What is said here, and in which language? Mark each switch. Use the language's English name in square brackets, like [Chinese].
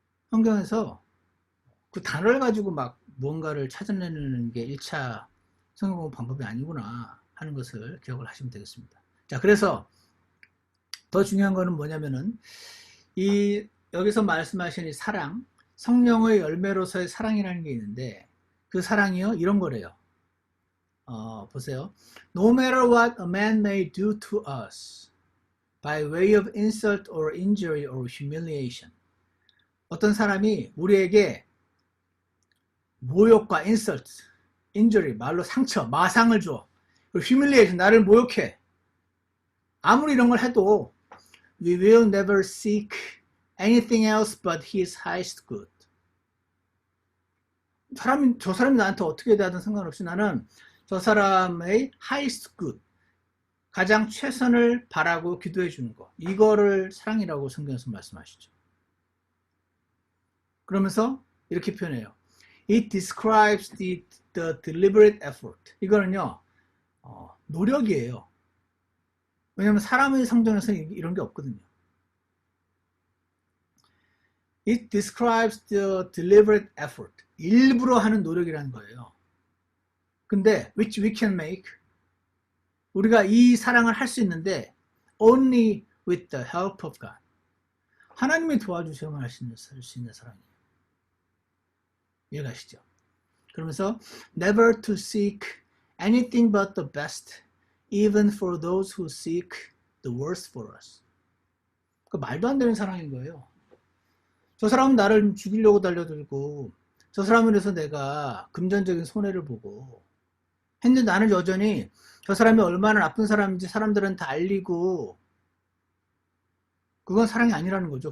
[Korean] 성경에서 그 단어를 가지고 막 무언가를 찾아내는 게 1차 성경 공부 방법이 아니구나 하는 것을 기억을 하시면 되겠습니다. 자, 그래서 더 중요한 거는 뭐냐면은 이 여기서 말씀하신 이 사랑, 성령의 열매로서의 사랑이라는 게 있는데, 그 사랑이요 이런 거래요. 보세요. [English] No matter what a man may do to us by way of insult or injury or humiliation. [Korean] 어떤 사람이 우리에게 모욕과 [English] insult, injury, [Korean] 말로 상처, 마상을 줘. 그리고 humiliation, 나를 모욕해. 아무리 이런 걸 해도 [English] we will never seek anything else but his highest good. 저 사람이 나한테 어떻게 대하든 상관없이 나는 저 사람의 highest good, 가장 최선을 바라고 기도해 주는 거, 이거를 사랑이라고 성경에서 말씀하시죠. 그러면서 이렇게 표현해요. It describes the deliberate effort. [Korean] 이거는요, 노력이에요. 왜냐하면 사람의 성전에서는 이런 게 없거든요. [English] It describes the deliberate effort. [Korean] 일부러 하는 노력이라는 거예요. 근데 [English] which we can make. [Korean] 우리가 이 사랑을 할 수 있는데 [English] only with the help of God. [Korean] 하나님이 도와주셔야만 할 수 있는 사랑이에요. 이해가시죠? 그러면서 [English] never to seek anything but the best, even for those who seek the worst for us. [Korean] 그 말도 안 되는 사랑인 거예요. 저 사람은 나를 죽이려고 달려들고, 저 사람을 위해서 내가 금전적인 손해를 보고 했는데 나는 여전히 저 사람이 얼마나 나쁜 사람인지 사람들한테 알리고, 그건 사랑이 아니라는 거죠.